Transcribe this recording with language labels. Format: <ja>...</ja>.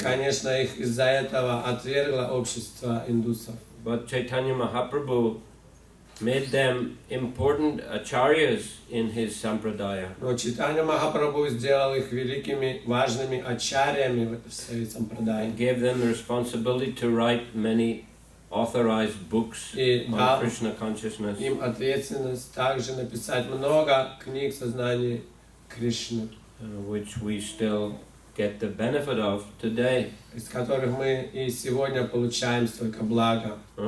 <ru>конечно, их из-за этого отвергло общество индусов.</ru> <en>But Chaitanya Mahaprabhu made them important acharyas in his sampradaya.</en> <ru>Но Чайтанья Махапрабху сделал их великими, важными ачарьями в своей сампрадае.</ru> <en>Gave them the responsibility to write many authorized books on Krishna consciousness.</en> <ru>Им ответственность также написать много книг сознания Кришны,</ru> <en>Which we still get the benefit of today.</en> <ru>из которых мы и сегодня получаем столько блага.</ru>